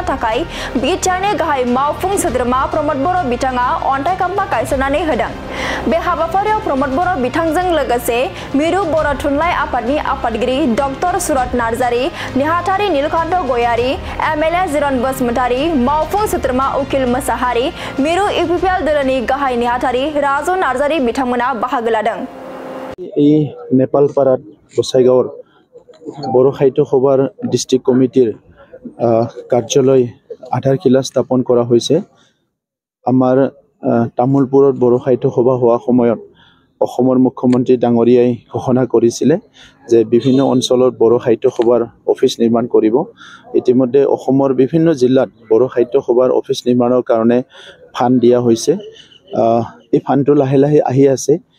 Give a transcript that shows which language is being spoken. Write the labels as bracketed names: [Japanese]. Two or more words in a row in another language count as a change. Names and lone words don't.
[Bodo] थाखाय बिटिआरनि गाहाय मावफुं सोद्रोमा प्रमद बर' बिथाङा अन्थाइखाम्फा गायसननानै होदों बे हाबाफारियाव प्रमद बर' बिथांजों लोगोसे मिरु बर' थुनलाइ आफादनि आफादगिरि डक्टर सुरत नार्जारी नेहाथारि नीलकान्त गयारी एमएलए जिरन बसुमतारी मावफुं सोद्रोमा उकिल मोसाहारी मिरु इउपिपिएल दोलोनि गाहाय नेहाथारि राजु नार्जारी बिथांमोना बाहागो लादों [Assamese] নেপালপাৰাত গোসাইগাঁও বড়ো সাহিত্য সভাৰ ডিষ্ট্ৰিক্ট কমিটিৰ কাৰ্যালয় আধাৰশিলা স্থাপন কৰা হৈছে আমাৰ তামুলপুৰত বৰ সাহিত্য সভা হোৱা সময়ত অসমৰ মুখ্যমন্ত্ৰী ডাঙৰীয়াই ঘোষণা কৰিছিল যে বিভিন্ন অঞ্চলত বৰ সাহিত্য সভাৰ অফিচ নিৰ্মাণ কৰিব ইতিমধ্যে অসমৰ বিভিন্ন জিলাত বৰ সাহিত্য সভাৰ অফিচ নিৰ্মাণৰ কাৰণে ফান্ড দিয়া হৈছে এই ফান্ডটো লাহে লাহে আহি আছে